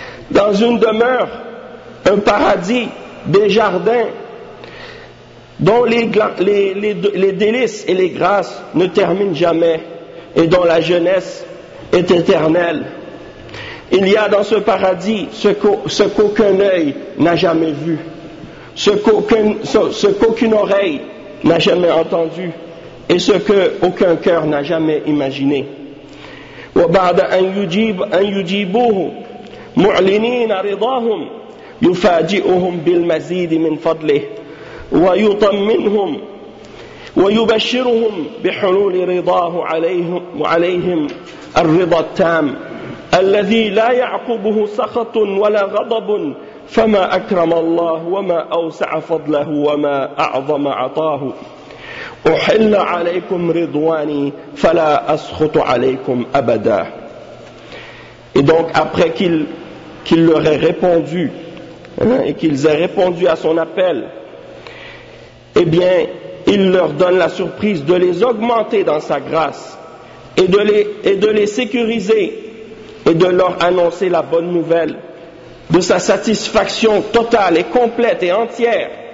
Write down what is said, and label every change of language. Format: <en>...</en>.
<fr>Dans une demeure, un paradis, des jardins dont les délices et les grâces ne terminent jamais et dont la jeunesse est éternelle. Il y a dans ce paradis ce qu'aucun œil n'a jamais vu, ce qu'aucune oreille n'a jamais entendu et ce qu'aucun cœur n'a jamais imaginé.</fr> <ar>وبعد أن يجيبوه معلنين رضاهم يفاجئهم بالمزيد من فضله ويطمنهم ويبشرهم بحلول رضاه عليهم الرضا التام الذي لا يعقبه سخط ولا غضب فما أكرم الله وما أوسع فضله وما أعظم عطاه أحل عليكم رضواني فلا أسخط عليكم أبدا.</ar> <fr>Et donc après qu'il leur ait répondu et qu'ils aient répondu à son appel, eh bien il leur donne la surprise de les augmenter dans sa grâce et de les sécuriser et de leur annoncer la bonne nouvelle de sa satisfaction totale et complète et entière,</fr>